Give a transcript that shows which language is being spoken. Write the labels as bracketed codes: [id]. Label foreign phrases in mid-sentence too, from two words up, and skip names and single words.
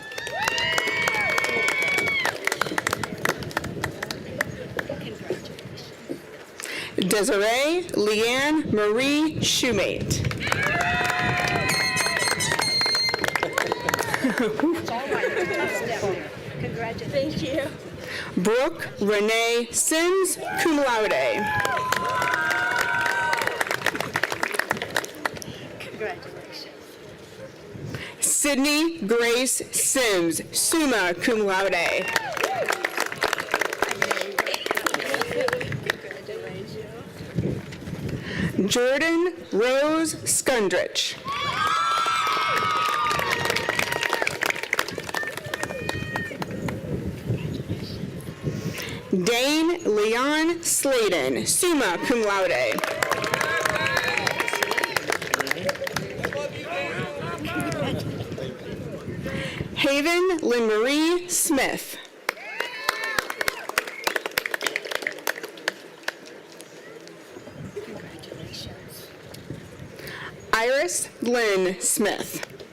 [en] Desiree Leanne Marie Shoemate. Thank you. Brooke Renee Sims, [la] cum laude. [en] Congratulations. Sydney Grace Sims, [la] summa cum laude. [en] Jordan Rose Skundrich. Dane Leon Sladen, [la] summa cum laude. [en] Haven Lynn Marie Smith. Iris Lynn Smith.